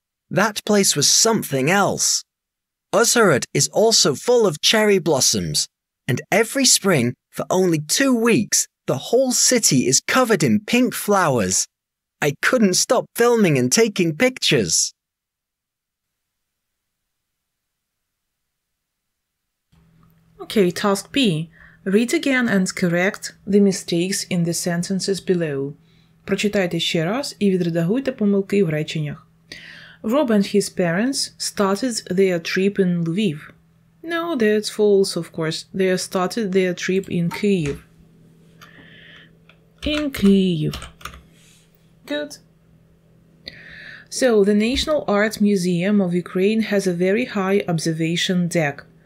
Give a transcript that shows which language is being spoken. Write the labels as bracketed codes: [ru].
[en] That place was something else. Uzhhorod is also full of cherry blossoms, and every spring, for only 2 weeks, the whole city is covered in pink flowers. I couldn't stop filming and taking pictures. Okay, task B. Read again and correct the mistakes in the sentences below. [uk] Прочитайте ще раз і відредагуйте помилки в реченнях. [en] Rob and his parents started their trip in Lviv. No, that's false, of course. They started their trip in Kyiv. In Kyiv. Good. So, the National Art Museum of Ukraine has a very high observation deck.